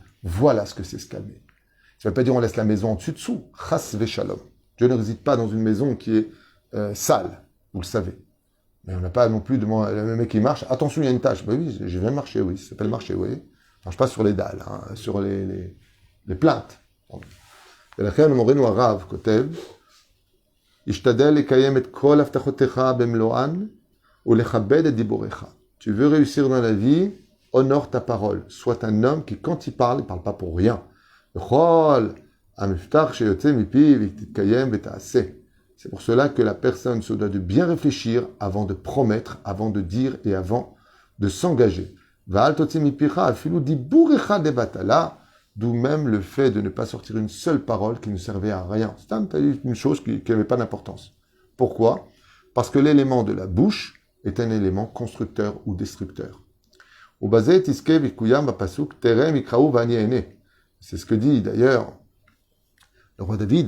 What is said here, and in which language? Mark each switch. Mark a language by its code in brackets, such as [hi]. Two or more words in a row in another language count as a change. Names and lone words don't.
[fr] Voilà ce que c'est se calmer. Ça ne veut pas dire on laisse la maison en dessus-dessous. [he] חס ושלום. [fr] Dieu ne réside pas dans une maison qui est sale, vous le savez. Mais on n'a pas non plus le mec qui marche. Attention, il y a une tâche. Ben oui, je viens de marcher, oui. Ça s'appelle marcher, oui. Enfin, je passe sur les dalles, hein, sur les plaintes. [he] ולכן מורנו הרב כותב, השתדל לקיים את כל הבטחותיך במלואן ולכבד את דיבוריך. [fr] Tu veux réussir dans la vie, honore ta parole. Sois un homme qui, quand il parle pas pour rien. [he] וכל המבטח שיוצא מפיו יתקיים ותעשה. [fr] C'est pour cela que la personne se doit de bien réfléchir avant de promettre, avant de dire et avant de s'engager. [he] ואל תוציא מפיך אפילו דיבור אחד לבטלה. [fr] D'où même le fait de ne pas sortir une seule parole qui ne servait à rien. C'est une chose qui n'avait pas d'importance. Pourquoi? Parce que l'élément de la bouche est un élément constructeur ou destructeur. C'est ce que dit d'ailleurs le roi David.